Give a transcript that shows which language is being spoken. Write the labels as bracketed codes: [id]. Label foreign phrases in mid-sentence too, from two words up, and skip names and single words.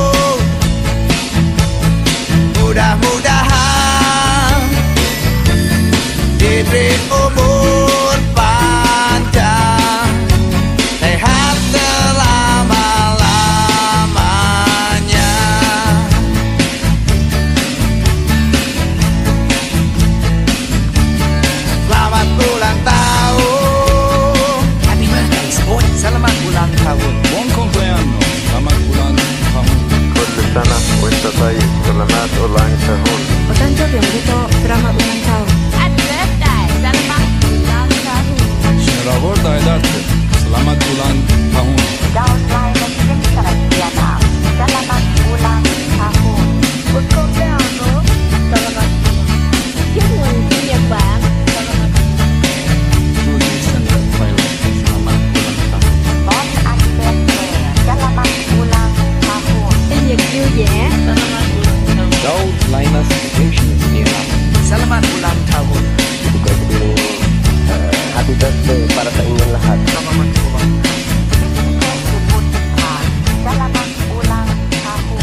[id] Mudah-mudahan diberi umur panjang, sehat selama-lamanya. Selamat ulang tahun. [en] Happy birthday, sport. [id] Selamat ulang tahun. [it] Buon compleanno, [id] selamat ulang tahun. [ar] كل سنة وانت طيب. [id] selamat ulang tahun. [ja] O 誕生日おめでとう。 [id] selamat ulang tahun. [en] Happy birthday, [id] selamat ulang tahun. Selamat Aydarte, selamat ulang tahun. Daud Linus Vincent Vietnam, selamat ulang tahun. [it] Buon compleanno, [vi] selamat chúc mừng sinh nhật bạn. [id] Julie Sender Thailand, selamat ulang tahun. [fr] Bon anniversaire, [id] selamat ulang tahun. [vi] Sinh nhật vui vẻ. [id] Daud Linus Vincent Vietnam. Selamat ulang tahun. Juga dulu [en] happy birthday [tl] para sa inyong lahat. [id] Selamat ulang tahun.